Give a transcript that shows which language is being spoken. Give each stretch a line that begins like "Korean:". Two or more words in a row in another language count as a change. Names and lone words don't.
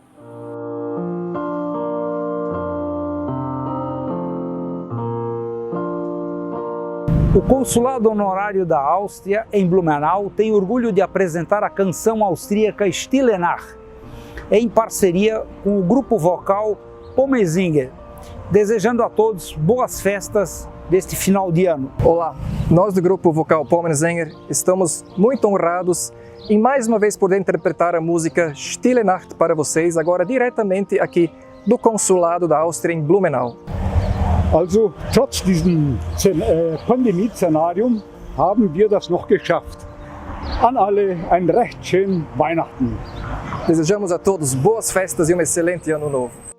Portuguese: O Consulado Honorário da Áustria, em Blumenau, tem orgulho de apresentar a canção austríaca Stille Nacht, em parceria com o grupo vocal Pommernsänger, desejando a todos boas festas deste final de ano. Olá, nós do grupo vocal Pommernsänger estamos muito honrados em mais uma vez poder interpretar a música Stille Nacht para vocês, agora diretamente aqui do Consulado da Áustria em Blumenau.
German: Also, trotz diesem Pandemie-Szenarium haben wir das noch geschafft. An alle ein recht schön Weihnachten.
Portuguese: Desejamos a todos boas festas e um excelente ano novo.